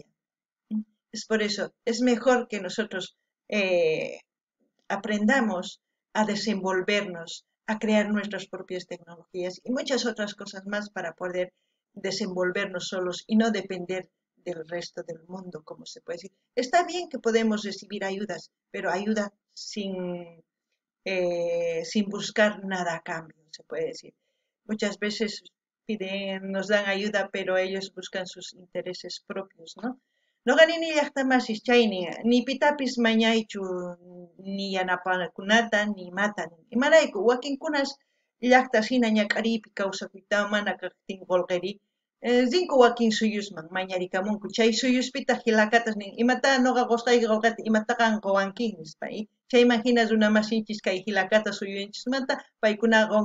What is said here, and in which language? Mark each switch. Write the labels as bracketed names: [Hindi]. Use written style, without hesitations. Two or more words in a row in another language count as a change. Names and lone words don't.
[Spanish] Es por eso, es mejor que nosotros aprendamos a desenvolvernos, a crear nuestras propias tecnologías y muchas otras cosas más para poder desenvolvernos solos y no depender del resto del mundo, como se puede decir. Está bien que podemos recibir ayudas, pero ayuda sin buscar nada a cambio, se puede decir. Muchas veces nos dan ayuda, pero ellos buscan sus intereses propios, ¿no? [Quechua] Noqanini llaqtamasis chaynin ni pitapis mañaychu ni yanapakunata ni matan imarayku wakinkunas llaqtas hina ñak'ariypi kawsakuytawan mana kaqtin qolqiri rinku wakin suyusman mañarikamunku chay suyuspita hilakatas nin imata noqa qusqayki qolqata imataqan qowanki nispa chayman hina runamasinchis kay hilakata suyunchismanta paykunaqa qunku